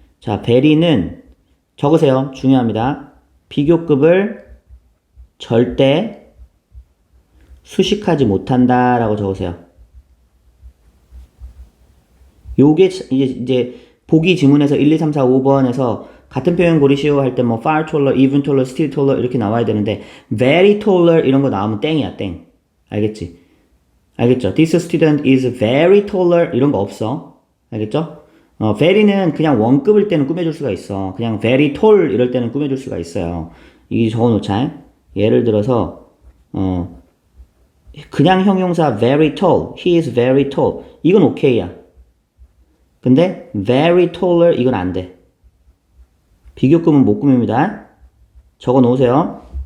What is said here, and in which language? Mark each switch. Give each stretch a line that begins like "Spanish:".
Korean: 자, very는 적으세요. 중요합니다. 비교급을 절대 수식하지 못한다 라고 적으세요. 요게 이제 보기 지문에서 1, 2, 3, 4, 5번에서 같은 표현 고르시오 할 때 뭐
English: far taller, even taller, still taller
Korean: 이렇게 나와야 되는데
English: very taller
Korean: 이런 거 나오면 땡이야. 땡. 알겠지? 알겠죠?
English: This student is very taller
Korean: 이런 거 없어. 알겠죠? very는 그냥 원급일 때는 꾸며줄 수가 있어. 그냥
English: very tall
Korean: 이럴 때는 꾸며줄 수가 있어요. 이게 적어놓자. 예를 들어서 그냥 형용사
English: very tall, he is very tall
Korean: 이건 오케이야. 근데
English: very taller
Korean: 이건 안 돼. 비교급은 못 꾸밉니다. 적어 놓으세요.